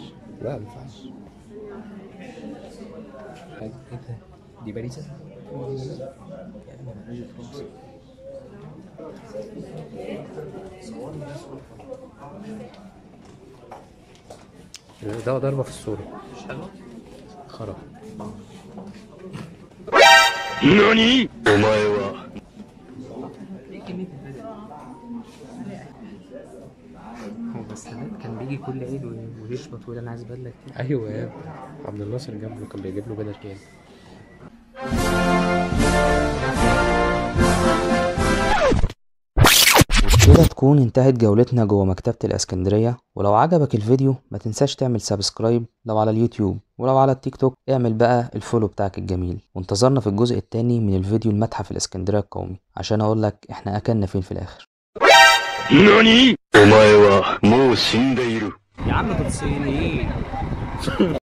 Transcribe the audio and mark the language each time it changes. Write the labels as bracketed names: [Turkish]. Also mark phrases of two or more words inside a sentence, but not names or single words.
[Arabic] لا ما ينفعش. ايه ده؟ دي باريزة؟ ده ضربة في الصورة. مش حلوة؟ خرب. [Japanese] 何お前は [Arabic] ايه كمية الفيديو؟ هو بس السادات كان بيجي كل عيد ويشبط ويقول انا عايز بدلة كتير. ايوه يا ابني. عبد الناصر جاب له، كان بيجيب له بدل كام. كده تكون انتهت جولتنا جوه مكتبة الاسكندرية. ولو عجبك الفيديو ما تنساش تعمل سبسكرايب لو على اليوتيوب، ولو على التيك توك اعمل بقى الفولو بتاعك الجميل. وانتظرنا في الجزء التاني من الفيديو المتحف الاسكندرية القومي عشان اقولك احنا اكلنا فين في الاخر. [Japanese] 何お前はもう死んでいる。 [Arabic] يا عم دول صينيين.